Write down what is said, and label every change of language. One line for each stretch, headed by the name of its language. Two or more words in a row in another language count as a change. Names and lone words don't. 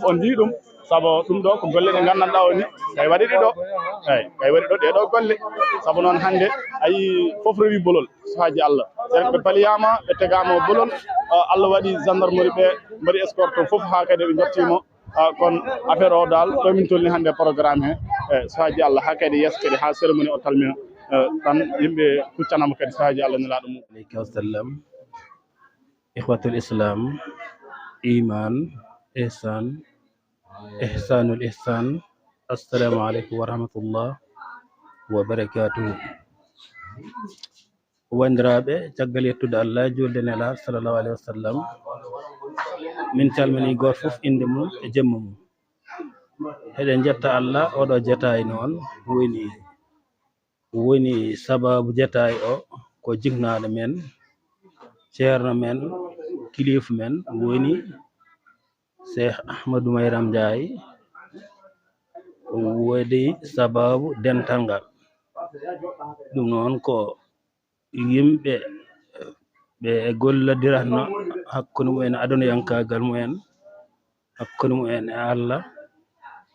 Fula: on ndi ɗum saabu ɗum ɗo ko golle ɗe gandanɗa o ni kay waɗi ɗiɗo eyyi kay waɗi ɗo ɗeɗo golle saabu noon hande ayi foof rewi bolol sahaji Allah sen ɓe paliyama ɓe tegama bolol Allah waɗi gendarmerie ɓe mbaɗi escorte foof ha kadi ɓe jettimo kono affaire o dal ɗo min tolni hande programme he eyyi sahaji Allah ha kadi yesso kadi ha cérémonie o talmina tan yimɓe kuccanama kadi sahaji Allah nelaɗo mum
Arabic: عليك وسلم إخوة الإسلام إيمان إحسان إحسان الإحسان السلام عليكم ورحمة الله وبركاته
Fula: wandiraɓe caggal yettude Allah julde nela
Arabic: صلى الله عليه وسلم
Fula: min calmini goto foof inde mum e jemma mum eɗen jetta Allah oɗo jetaay noon woni sababu jetaay o ko jignaɗo men ceerno men kilifa men woni Cheikh Ahmadou Mayram Ndiaye waɗi sababu dental ngal ɗum noon ko yimɓe ɓe gollodiratno hakkude mumen aduna yankagal mumen hakkude mumen e Allah